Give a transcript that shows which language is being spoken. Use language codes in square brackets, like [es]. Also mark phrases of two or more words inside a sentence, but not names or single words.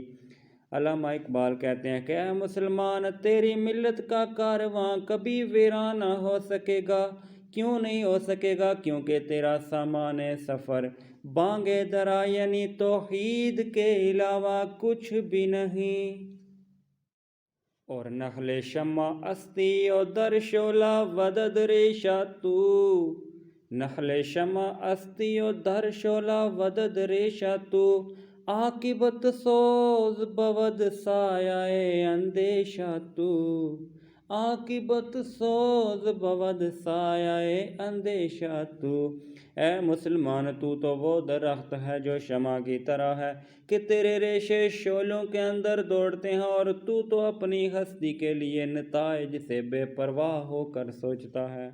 [ur] علامہ اقبال کہتے ہیں کہ اے مسلمان، تیری ملت کا کارواں کبھی ویران نہ ہو سکے گا۔ کیوں نہیں ہو سکے گا؟ کیونکہ تیرا سامان سفر بانگے درا یعنی توحید کے علاوہ کچھ بھی نہیں۔ [fa] اور نخل شمع استی و در شعلہ ودد ریشہ تو، نخل شمع استی و در شعلہ ودد ریشہ تو، عاقبت سوز بود سایہ اندیشہ تو، عاقبت سوز بود سایہ اندیشہ تو۔ [ur] اے مسلمان، تو وہ درخت ہے جو شمع کی طرح ہے کہ تیرے ریشے شعلوں کے اندر دوڑتے ہیں، اور تو اپنی ہستی کے لیے نتائج سے بے پرواہ ہو کر سوچتا ہے۔